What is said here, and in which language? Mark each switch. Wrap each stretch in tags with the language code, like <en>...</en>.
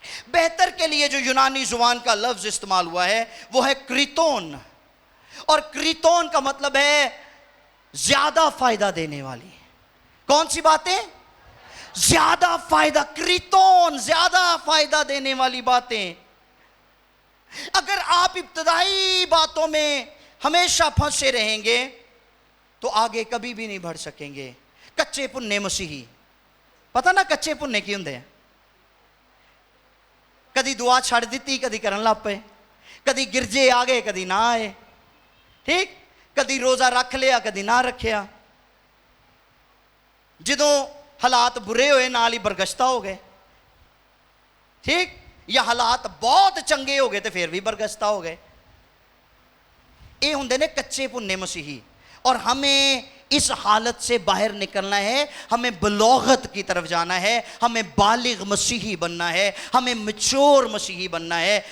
<ur>بہتر کے لیے جو یونانی زبان کا لفظ استعمال ہوا ہے وہ ہے کریتون, اور کریتون کا مطلب ہے زیادہ فائدہ دینے والی. کون سی باتیں؟ زیادہ فائدہ. کریتون زیادہ فائدہ دینے والی باتیں. اگر آپ ابتدائی باتوں میں ہمیشہ پھنسے رہیں گے تو آگے کبھی بھی نہیں بڑھ سکیں گے.</ur> <pa>کچے پنے مسیحی, پتہ نا کچے پنے کی ہوندے ہیں؟ کدی دعا چھڑ دیتی, کدی کرن لگ پے, کدی گرجے آ گئے کدی نہ آئے, ٹھیک, کدی روزہ رکھ لیا کدی نہ رکھیا. جدوں حالات برے ہوئے نال ہی برگشتہ ہو گئے, ٹھیک, یا حالات بہت چنگے ہو گئے تو پھر بھی برگشتہ ہو گئے. یہ ہوندے نے کچے پنے مسیحی.</pa> <ur>اور ہمیں اس حالت سے باہر نکلنا ہے, ہمیں بلوغت کی طرف جانا ہے, ہمیں بالغ مسیحی بننا ہے, ہمیں میچور مسیحی بننا ہے.</ur>